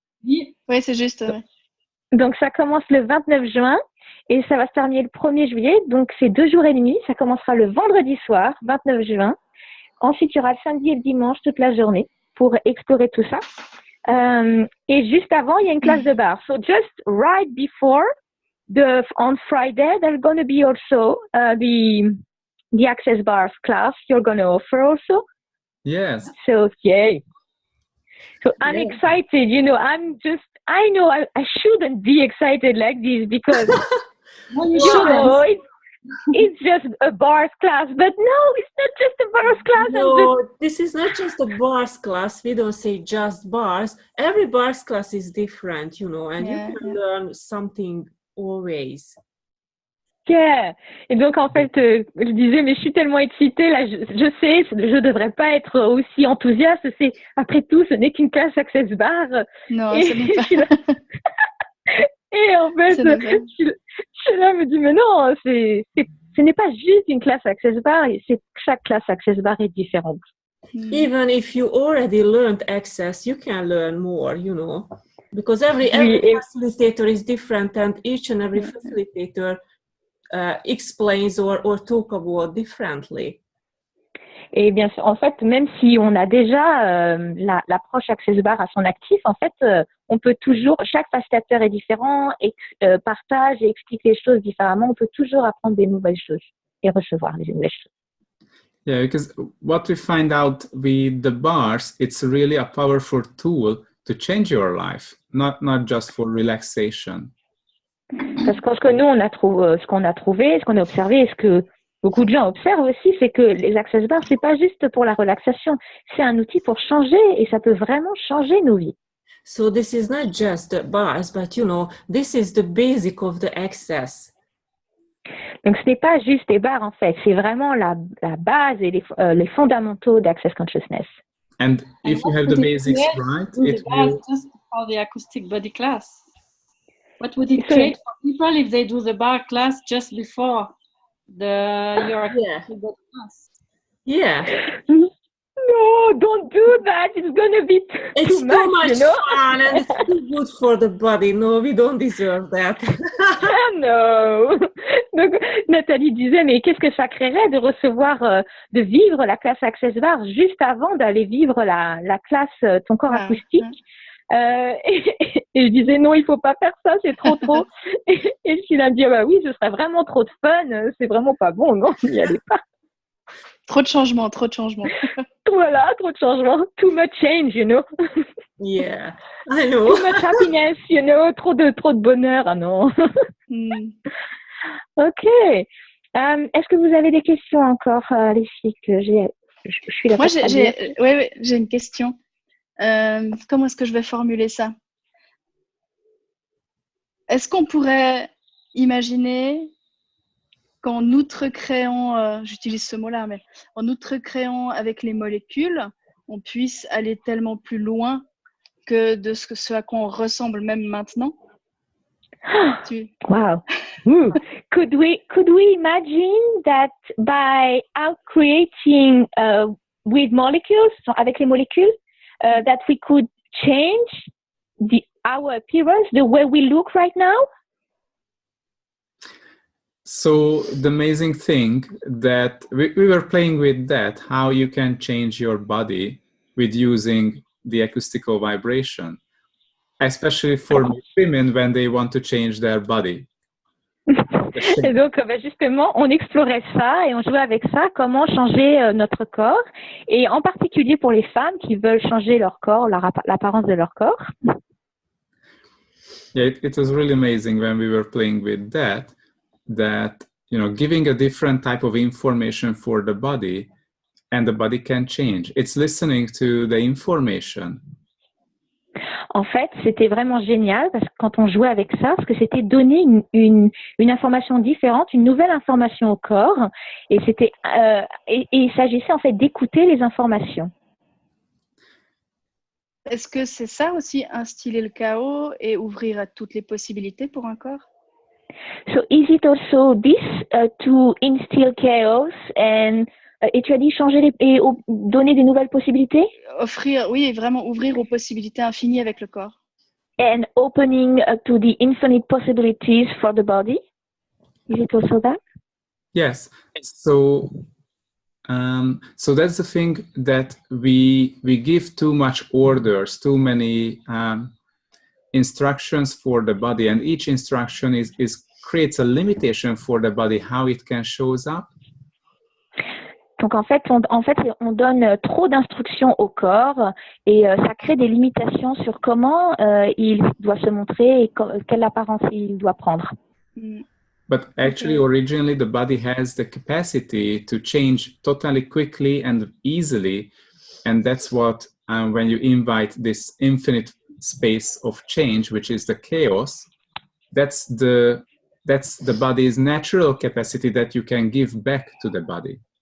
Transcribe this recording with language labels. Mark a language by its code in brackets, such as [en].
[fr] Oui, c'est juste. Donc ça commence le 29 juin et ça va se terminer le 1er juillet. Donc c'est 2 jours et demi. Ça commencera le vendredi soir, 29 juin. Ensuite, il y aura le samedi et le dimanche toute la journée pour explorer tout ça. Et juste avant, il y a une classe de bar. [en] So just right before, on Friday, there's going to be also the Access Bars class you're going to offer also. Yes. So yay. So I'm excited, I know I shouldn't be excited like this because, it's just a bars class. But no, it's not just a bars class. No, this is not just a bars class. We don't say just bars. Every bars class is different, and you can learn something always. Yeah. [fr] Et donc, en fait, je disais, mais je suis tellement excitée, là, je sais, je devrais pas être aussi enthousiaste. Après tout, ce n'est qu'une classe Access Bar. Non, ce n'est pas. Et en fait, Sheila me dit, mais non, ce n'est pas juste une classe Access Bar, chaque classe Access Bar est différente. [en] Even if you already learned Access, you can learn more, because every facilitator is different and each and every facilitator explains or talk about differently. [fr] Et bien sûr, en fait, même si on a déjà l'approche Access Bar à son actif, en fait, on peut toujours, chaque facilitateur est différent, partage et explique les choses différemment. On peut toujours apprendre des nouvelles choses et recevoir des nouvelles choses. [en] Yeah, because what we find out with the bars, it's really a powerful tool to change your life, not just for relaxation. [fr] Parce que ce que nous, ce qu'on a trouvé, ce qu'on a observé, est ce que beaucoup de gens observent aussi, c'est que les access bars, c'est pas juste pour la relaxation, c'est un outil pour changer et ça peut vraiment changer nos vies. [en] So this is not just the bars, but this is the basic of the access. [fr] Donc ce n'est pas juste des bars en fait, c'est vraiment la base et les fondamentaux d'Access Consciousness. [en] And if you have the basics right, it will... Just for the acoustic body class. What would it create for people if they do the bar class just before your acoustic body class? Yeah. No, don't do that. It's gonna be too much fun and it's too good for the body. No, we don't deserve that. No. [fr] Donc, Nathalie disait, mais qu'est-ce que ça créerait de recevoir, de vivre la classe Access Bar juste avant d'aller vivre la classe Ton corps acoustique. Et je disais, non, il faut pas faire ça, c'est trop. Et Sheila me dit, bah oui, ce serait vraiment trop de fun, c'est vraiment pas bon, non, n'y allez pas. Trop de changements. Voilà, trop de changements. [en] Too much change, Yeah, I know. Too much happiness, [fr] trop de bonheur, ah non. Ok. Est-ce que vous avez des questions encore, les filles, que je suis là. Moi, j'ai une question. Comment est-ce que je vais formuler ça? Est-ce qu'on pourrait imaginer qu'en outre-créant, j'utilise ce mot-là, mais en outre-créant avec les molécules, on puisse aller tellement plus loin que de ce à quoi on ressemble même maintenant? Wow. [en] Could we imagine that by out-creating with molecules, [fr] avec les molécules, [en] that we could change our appearance, the way we look right now? So the amazing thing that we were playing with that, how you can change your body with using the acoustical vibration, especially for women when they want to change their body. [fr] Et donc, justement, on explorait ça et on jouait avec ça, comment changer notre corps, et en particulier pour les femmes qui veulent changer leur corps, l'apparence de leur corps. [en] Yeah, it was really amazing when we were playing with that, giving a different type of information for the body, and the body can change. It's listening to the information. [fr] En fait, c'était vraiment génial parce que quand on jouait avec ça, parce que c'était donner une information différente, une nouvelle information au corps, et c'était et il s'agissait en fait d'écouter les informations. Est-ce que c'est ça aussi, instiller le chaos et ouvrir à toutes les possibilités pour un corps? [en] So is it also this to instill chaos and [fr] et tu as dit changer et donner des nouvelles possibilités? Vraiment ouvrir aux possibilités infinies avec le corps. [en] And opening to the infinite possibilities for the body. Is it also that? Yes. So that's the thing, that we give too much orders, too many instructions for the body, and each instruction creates a limitation for the body, how it can shows up. [fr] Donc en fait, on donne trop d'instructions au corps et ça crée des limitations sur comment il doit se montrer et quelle apparence il doit prendre. [en] But actually, originally, the body has the capacity to change totally quickly and easily, and that's what when you invite this infinite space of change, which is the chaos, that's the body's natural capacity that you can give back to the body.